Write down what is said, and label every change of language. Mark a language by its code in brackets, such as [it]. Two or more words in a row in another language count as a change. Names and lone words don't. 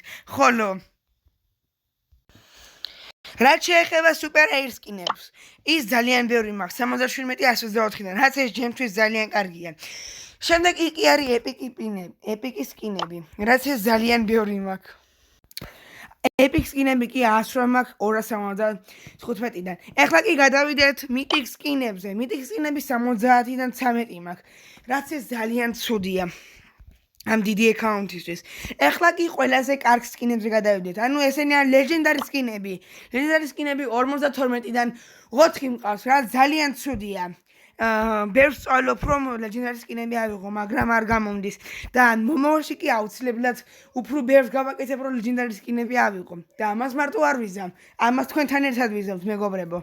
[ka] ხოლო რაც შეეხება [en] super rare skins, [ka] ის ძალიან ბევრი მაქვს, 77-124-დან, რაც ეს ჩემთვის ძალიან კარგია. შემდეგ კი არის [en] epic skins, [ka] რაც ეს ძალიან ბევრი მაქვს. [en] Epic skin-ები [ka] კი 100 მაქვს 275-დან. ეხლა კი გადავიდეთ [en] Mythic skin-ებზე. Mythic skin-ები [ka] 70-დან 13 მაქვს, რაც ეს ძალიან ცუდია ამ დიდი აკაუნტისთვის. ეხლა კი ყველაზე კარგ სკინებზე გადავიდეთ. ანუ ესენი არის [en] Legendary skin-ები. Legendary skin-ები [ka] 52-დან 4 მყავს, რაც ძალიან ცუდია. ბევრს სწავლობ რომ [en] Legendary skin-ები [ka] ავიღო, მაგრამ არ გამომდის და მომავალში კი აუცილებლად უფრო ბევრს გავაკეთებ რომ [en] Legendary skin-ები [ka] ავიღო და ამას მარტო არ ვიზამ, ამას თქვენთან ერთად ვიზამთ მეგობრებო.